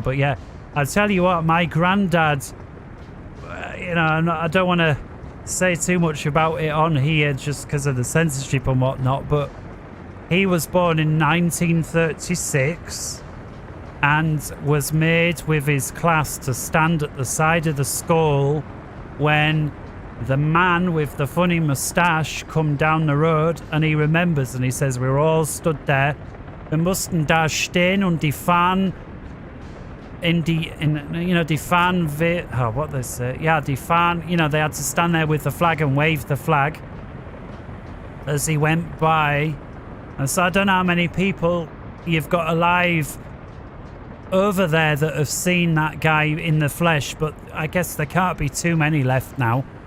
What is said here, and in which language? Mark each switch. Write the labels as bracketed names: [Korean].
[English] But yeah, I'll tell you what, my granddad, you know, I don't want to say too much about it on here just because of the censorship and whatnot, but he was born in 1936 and was made with his class to stand at the side of the school when the man with the funny moustache come down the road, and he remembers and he says, we were all stood there. [German] Wir mussten da stehen und die Fahnen die Fahnen, [English] what they say? Yeah, [German] die Fahnen, [English] you know, they had to stand there with the flag and wave the flag as he went by. And so I don't know how many people you've got alive over there that have seen that guy in the flesh, but I guess there can't be too many left now.